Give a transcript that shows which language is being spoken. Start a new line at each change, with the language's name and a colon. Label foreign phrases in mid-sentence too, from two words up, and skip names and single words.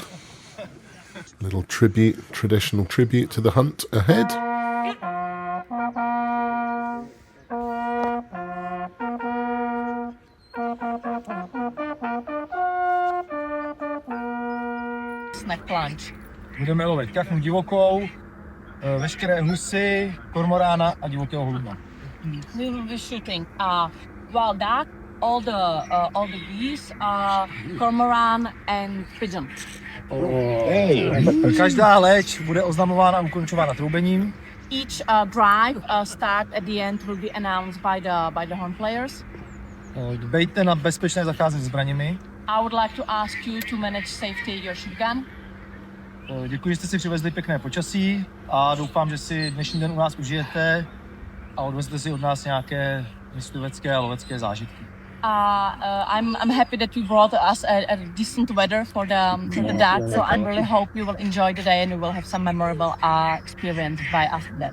English: Little traditional tribute to the hunt ahead. Snack lunch.
Czech: Budeme lovit kachnu divokou, veškeré husy, kormorána a divokého holubna.
English: We will be shooting wild duck, all the geese, cormorant and pigeon.
Czech: Každá leč bude oznamována a ukončována troubením.
English: Each drive start at the end will be announced by the horn players.
Czech: Dbejte na bezpečné zacházení s zbraněmi.
English: I would like to ask you to manage safety your shotgun.
Czech: Děkuji, že jste si přivezli pěkné počasí a doufám, že si dnešní den u nás užijete a odvezete si od nás nějaké myslivecké a lovecké zážitky.
English: I'm happy that you brought us a decent weather for the duck, so I really hope you will enjoy the day and you will have some memorable experience by after that.